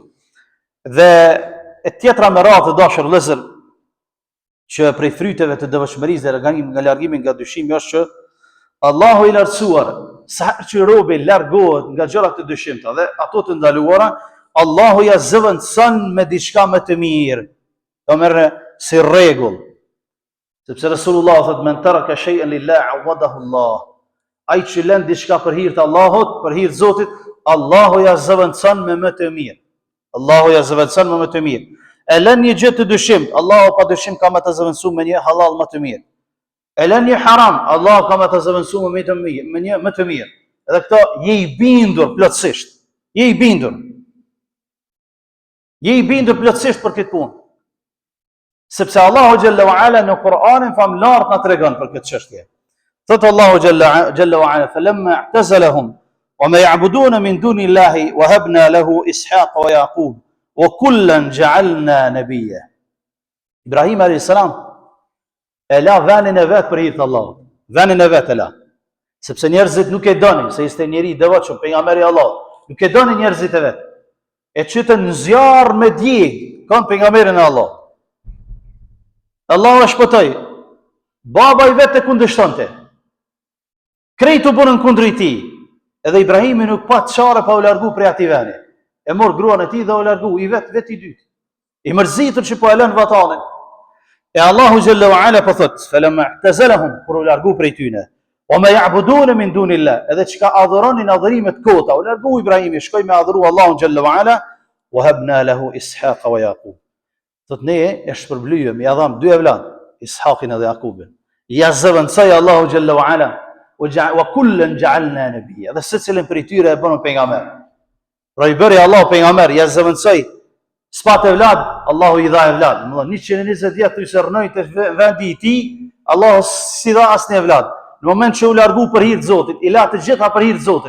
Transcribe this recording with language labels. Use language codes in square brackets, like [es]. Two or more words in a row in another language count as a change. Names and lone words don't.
[sq] Dhe e tjetra me radhë të dashur vëllezër, që prej fryteve të devotshmërisë dhe nga largimi nga dyshimi është që Allahu I lartësuar, sa që robi largohet nga gjërat të dyshimta dhe ato të ndaluara, Allahu ja zëvendëson me diçka më të mirë. Do merre si rregull. Sepse Resulullah thot [ar] من ترك شيئا لله عوضه الله. [sq] Ai që lën diçka për hir të Allahut, për hir të Zotit, Allahu ja zëvendëson me më të mirë. Allahu ja zëvendëson me më të mirë. E lën një gjë të dyshimt, Allahu pa dyshim ka më të zëvendësuar me një halal më të mirë. E lën një haram, Allahu ka më të zëvendësuar me një më të mirë. Edhe këto je i bindur plotësisht. Je i bindur. Je i bindur plotësisht për këtë punë. Sepse Allahu [ar] جل وعلا [sq] në Kur'anin famlart na tregon për këtë çështje. [ar] Thot الله جل وعلا فلما اعتزلهم وما يعبدون من دون الله وهبنا له إسحاق ويعقوب وكلا جعلنا نبيا. [sq] Ibrahim [ar] عليه السلام [sq] e la vënin e vet për hir të Allahut. Vënin e vet e la. Sepse njerëzit nuk e donin se ishte njeri i devotshëm, pejgamberi i Allahut. Nuk e donin njerëzit e vet. E çytën në zjarr me djeg kon pejgamberin e Allahut. Allahu e shpëtoi. Baba i vet e kundërshtonte. Krejt u bunën kundër i tij. Edhe Ibrahimi nuk pa çare pa u largu prej atij vendi. E mor gruan e tij dhe u largu i vet i dytë. I mërzitur që po e lën vatanin. E Allahu [ar] جل وعلا [sq] po thot, [ar] فلما اعتزلهم [sq] kur u largu prej tyne. [ar] وما يعبدون من دون الله, [sq] edhe çka adhuronin adhurime të kota, u largu Ibrahimi, shkoi me adhuru Allahun [ar] جل وعلا, وهبنا له إسحاق ويعقوب. [sq] Thot ne e shpërblyem, ja dham dy evlad, Ishaqin dhe Jakubin. Ja zëvendësoi Allahu [ar] جل وعلا, وكلا جعلنا نبيا. [sq] Dhe secilin prej tyre e bënë pejgamber. Pra i bëri Allahu pejgamber, ja zëvendësoi. S'pat evlad, Allahu i dha evlad. Më thonë 120 vjet të shërnoi te vendi i tij, Allahu si dha asnjë evlad. Në moment që u largu për hir të Zotit, i la të gjitha për hir të Zotit.